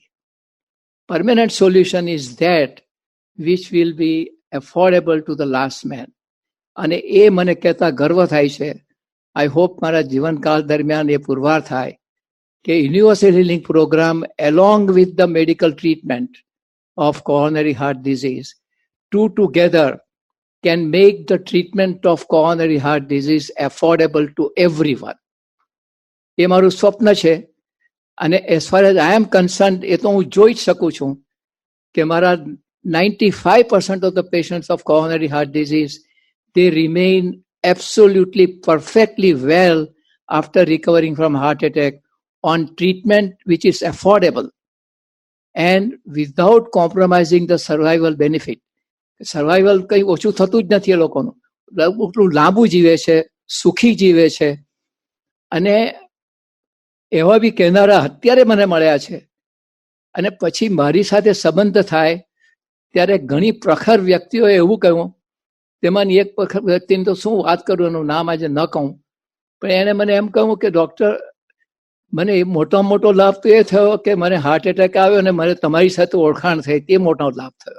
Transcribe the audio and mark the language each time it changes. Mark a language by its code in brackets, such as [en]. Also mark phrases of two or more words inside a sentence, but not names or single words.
[en] permanent solution is that which will be affordable to the last man. [gu] અને એ મને કહેતા ગર્વ થાય છે. [en] I hope [gu] મારા જીવનકાળ દરમિયાન એ પુરવાર થાય કે [en] universal healing program along with the medical treatment of coronary heart disease together can make the treatment of coronary heart disease affordable to everyone. [gu] એ મારું સ્વપ્ન છે. અને [en] as far as I am concerned, [gu] એ તો હું જોઈ જ શકું છું કે મારા [en] 95% of the patients of coronary heart disease, they remain absolutely perfectly well after recovering from heart attack on treatment which is affordable and without compromising the survival benefit. [gu] સર્વાઈવલ કંઈ ઓછું થતું જ નથી એ લોકોનું. એટલું લાંબુ જીવે છે, સુખી જીવે છે. અને એવા બી કહેનારા અત્યારે મને મળ્યા છે. અને પછી મારી સાથે સંબંધ થાય ત્યારે ઘણી પ્રખર વ્યક્તિઓએ એવું કહ્યું, તેમાંની એક પ્રખર વ્યક્તિને તો શું વાત કરું, એનું નામ આજે ન કહું, પણ એણે મને એમ કહ્યું કે ડૉક્ટર, મને મોટામાં મોટો લાભ તો એ થયો કે મને [en] heart attack [gu] આવ્યો અને મને તમારી સાથે ઓળખાણ થઈ, તે મોટો લાભ થયો.